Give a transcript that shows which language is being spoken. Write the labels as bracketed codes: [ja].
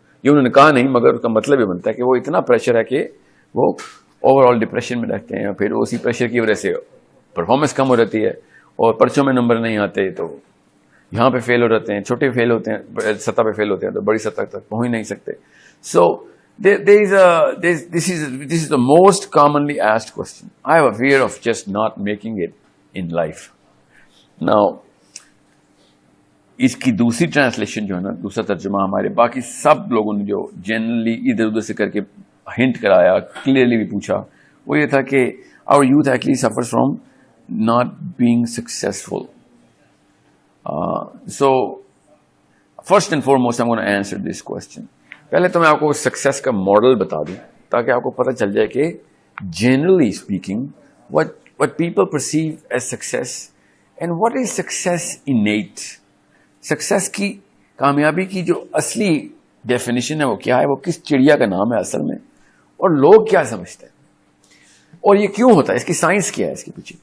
[ur] یہ انہوں نے کہا نہیں, مگر اس کا مطلب یہ بنتا ہے کہ وہ اتنا پریشر ہے کہ وہ اوور آل ڈپریشن میں رہتے ہیں. پھر اسی پریشر کی وجہ سے پرفارمنس کم ہو جاتی ہے اور پرچوں میں نمبر نہیں آتے, تو یہاں پہ فیل ہو جاتے ہیں, چھوٹے فیل ہوتے ہیں, سطح پہ فیل ہوتے ہیں تو بڑی سطح تک پہنچ نہیں سکتے. [en] So this is the most commonly asked question. I have a fear of just not making it in life. [ur] Now, اس کی دوسری ٹرانسلیشن جو ہے نا, دوسرا ترجمہ ہمارے باقی سب لوگوں نے جو جنرلی ادھر ادھر سے کر کے ہنٹ کرایا, کلیئرلی بھی پوچھا, وہ یہ تھا کہ [en] our youth actually suffers from not being successful. So first and foremost I'm going to answer this question. [ur] پہلے تو میں آپ کو سکسیس کا ماڈل بتا دوں تاکہ آپ کو پتہ چل جائے کہ [en] Generally speaking what people perceive as success and what is success innate. [ur] Success کی, کامیابی کی جو اصلی ڈیفینیشن ہے وہ کیا ہے, وہ کس چڑیا کا نام ہے اصل میں, اور لوگ کیا سمجھتے ہیں, اور یہ کیوں ہوتا ہے, اس کی سائنس کیا ہے اس کے پیچھے.